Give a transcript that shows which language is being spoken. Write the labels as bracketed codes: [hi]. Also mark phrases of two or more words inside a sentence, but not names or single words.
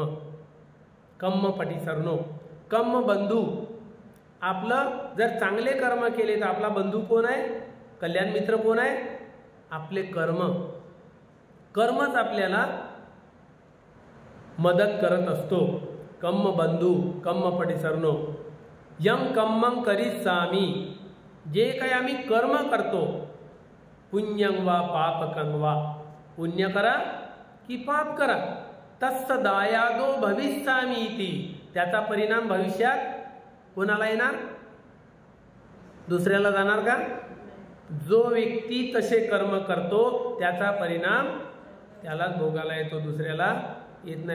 [pi] कम्म पटी सरनो, कम्म बंधू, [mr] आपलं जर चांगले कर्म केले तर आपला बंधू कोण आहे? कल्याण मित्र कोण आहे? आपले कर्म। कर्मच आपल्याला मदत करत असतो। [pi] कम्म बंधू कम्म पटी सरनो, यम कम्मं करिष्यामि, [mr] जे काही आम्ही कर्म करतो, [pi] पुण्यं वा पापकं वा, [mr] पुण्य करा की पाप करा, [pi] तस्स दायादो भविष्यामि इति, [mr] त्याचा परिणाम भविष्यात कोणाला येणार? दुसऱ्याला जाणार का? जो व्यक्ती तसे कर्म करतो त्याचा परिणाम त्यालाच भोगायला येतो, दुसऱ्याला येत नाही.